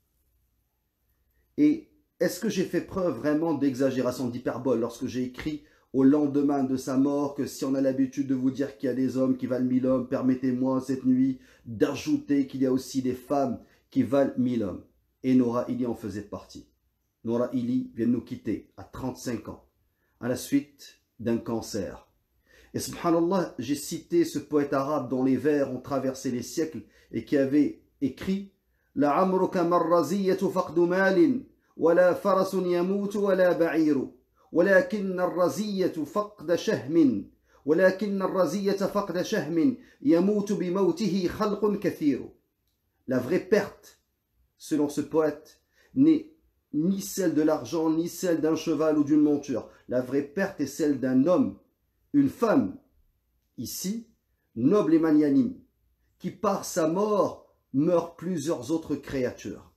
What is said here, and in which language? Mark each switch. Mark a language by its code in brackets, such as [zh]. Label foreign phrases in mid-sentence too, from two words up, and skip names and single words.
[fr] Et est-ce que j'ai fait preuve vraiment d'exagération, d'hyperbole lorsque j'ai écrit au lendemain de sa mort que si on a l'habitude de vous dire qu'il y a des hommes qui valent 1000 hommes, permettez-moi cette nuit d'ajouter qu'il y a aussi des femmes qui valent 1000 hommes. Et Noura Ili en faisait partie. Noura Ili vient de nous quitter à 35 ans, à la suite d'un cancer. Et subhanallah, j'ai cité ce poète arabe dont les vers ont traversé les siècles et qui avait écrit « [ar] لعمرك ما الرزية فقد مال ولا فرس يموت ولا بعير. ولكن الرزية فقد شهم ولكن الرزية فقد شهم يموت بموته خلق كثير. [fr] » La vraie perte, selon ce poète, n'est ni celle de l'argent, ni celle d'un cheval ou d'une monture. La vraie perte est celle d'un homme, une femme, ici, noble et magnanime, qui par sa mort meurt plusieurs autres créatures.